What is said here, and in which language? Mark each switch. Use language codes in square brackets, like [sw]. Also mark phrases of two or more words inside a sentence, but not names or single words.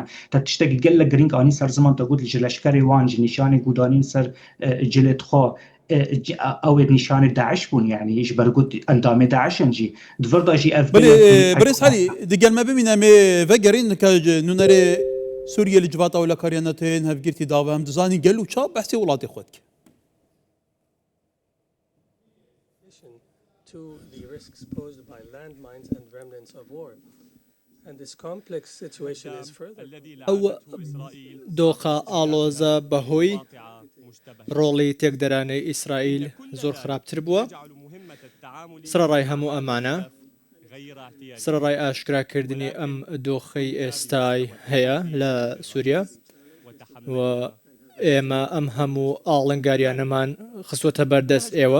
[ku] Te tiştekî gelek girîng anî ser ziman te got ji leşkerê wan ji nîşanê gudanîn ser cilê xwe ew ê nîşanê Daeş bûn yani ji ber got endamê Daeşin jî. Di vir da jî ev Birêz Helî digel me bimîne mê vegerîn ka nûnerê Sûriye li civata welekariya neteyên hevgirtî dava em dizanîn gel û çav behsê welatê xwe dike. [en] To the risks posed by landmines and remnants of war. And this complex situation is further. [ckb] ئەو دۆخە ئاڵۆزە بەهۆی ڕۆڵی تێکدەرانەی ئیسرائیل زۆر خراپتر بووە. سرەڕای هەموو ئەمانە سرەڕای ئاشکراکردنی ئەم دۆخەی ئێستای هەیە لە سووریا و ئێمە ئەم هەموو ئاڵنگاریانەمان خستوەتە بەردەست ئێوە.